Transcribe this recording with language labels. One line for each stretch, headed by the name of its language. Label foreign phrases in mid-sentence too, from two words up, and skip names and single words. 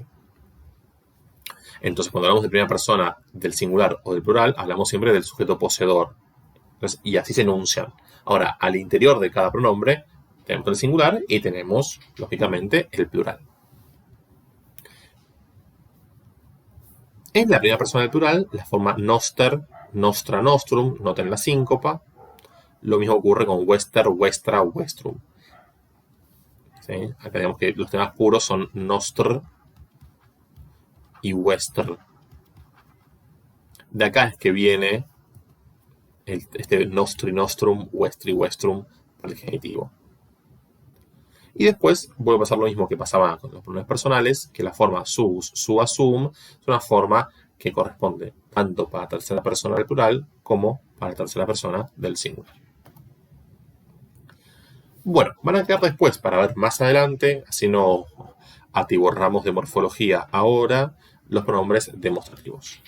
Spanish: Entonces, cuando hablamos de primera persona del singular o del plural, hablamos siempre del sujeto poseedor. Entonces, y así se enuncian. Ahora, al interior de cada pronombre, tenemos el singular y tenemos, lógicamente, el plural. En la primera persona del plural, la forma
Latin: noster, nostra, nostrum,
Spanish: noten la síncopa. Lo mismo ocurre con
Latin: wester, westra, westrum.
Spanish: ¿Sí? Acá digamos que los temas puros son nostr y wester. De acá es que viene este
Latin: nostri, nostrum, westri, westrum
Spanish: para el genitivo. Y después vuelve a pasar lo mismo que pasaba con los pronombres personales, que la forma sus,
Latin: sua, sum
Spanish: es una forma que corresponde tanto para la tercera persona del plural como para la tercera persona del singular. Bueno, van a quedar después para ver más adelante, así no atiborramos de morfología ahora, los pronombres demostrativos.